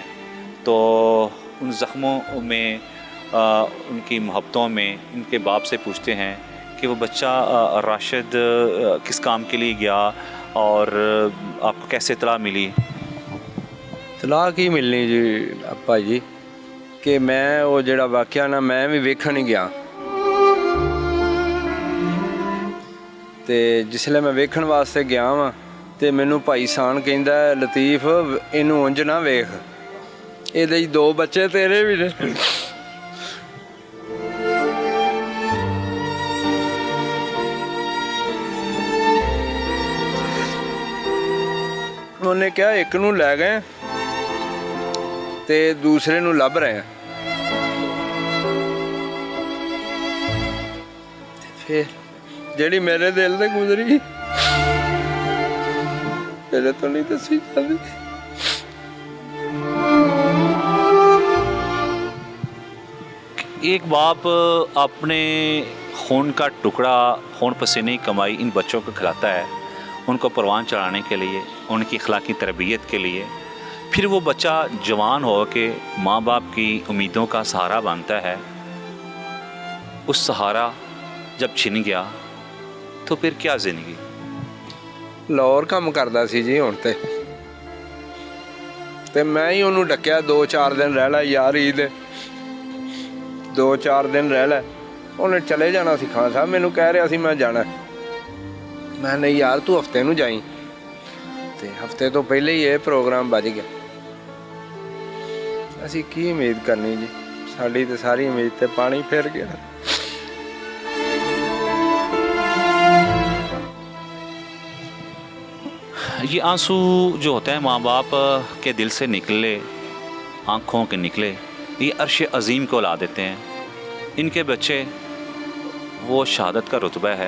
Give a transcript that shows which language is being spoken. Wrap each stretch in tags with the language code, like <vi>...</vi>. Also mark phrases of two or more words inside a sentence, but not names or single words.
<ur>تو ان زخموں میں, ان کی محبتوں میں ان کے باپ سے پوچھتے ہیں کہ وہ بچہ راشد کس کام کے لیے گیا اور آپ کو کیسے اطلاع ملی؟</ur> <pa>اطلاع کی ملنی جی ابا جی, کہ میں وہ جڑا واقعہ نا میں بھی ویکھن ہی گیا. تے جسلے میں ویکھن واسطے گیا وا تے مینوں بھائی سان کہندا ہے, لطیف اینوں اونج نہ ویکھ, ਇਹਦੇ 2 ਬੱਚੇ ਤੇਰੇ ਵੀ ਨੇ. ਉਹਨੇ ਕਿਹਾ ਇੱਕ ਨੂੰ ਲੈ ਗਏ ਤੇ ਦੂਸਰੇ ਨੂੰ ਲੱਭ ਰਹੇ ਆ. ਤੇ ਫਿਰ ਜਿਹੜੀ ਮੇਰੇ ਦਿਲ ਤੇ ਗੁਜ਼ਰੀ ਮੇਰੇ ਤੋਂ ਨਹੀਂ ਦੱਸੀ ਜਾਂਦੀ.</pa> <ur>ایک باپ اپنے خون کا ٹکڑا, خون پسینے کی کمائی ان بچوں کو کھلاتا ہے, ان کو پروان چڑھانے کے لیے, ان کی اخلاقی تربیت کے لیے. پھر وہ بچہ جوان ہو کے ماں باپ کی امیدوں کا سہارا بنتا ہے. اس سہارا جب چھن گیا تو پھر کیا زندگی.</ur> <pa>ਲਾਹੌਰ ਕੰਮ ਕਰਦਾ ਸੀ ਜੀ ਹੁਣ ਤੇ ਮੈਂ ਹੀ ਉਹਨੂੰ ਡੱਕਿਆ 2-4 ਦਿਨ ਰਹਿ ਲੈ ਯਾਰ, ਈਦ 2-4 ਦਿਨ ਰਹਿ ਲੈ. ਉਹਨੇ ਚਲੇ ਜਾਣਾ ਸੀ ਖਾਨ ਸਾਹਿਬ, ਮੈਨੂੰ ਕਹਿ ਰਿਹਾ ਸੀ ਮੈਂ ਜਾਣਾ. ਮੈਂ ਨਹੀਂ ਯਾਰ ਤੂੰ ਹਫਤੇ ਨੂੰ ਜਾਈਂ. ਤੇ ਹਫਤੇ ਤੋਂ ਪਹਿਲੇ ਹੀ ਇਹ ਪ੍ਰੋਗਰਾਮ ਵੱਜ ਗਿਆ. ਅਸੀਂ ਕੀ ਉਮੀਦ ਕਰਨੀ ਜੀ, ਸਾਡੀ ਤੇ ਸਾਰੀ ਉਮੀਦ ਤੇ ਪਾਣੀ ਫਿਰ ਗਿਆ.</pa> <ur>یہ آنسو جو ہوتا ہے ماں باپ کے دل سے نکلے, آنکھوں کے نکلے, یہ عرش عظیم کو لا دیتے ہیں. ان کے بچے وہ شہادت کا رتبہ ہے.</ur>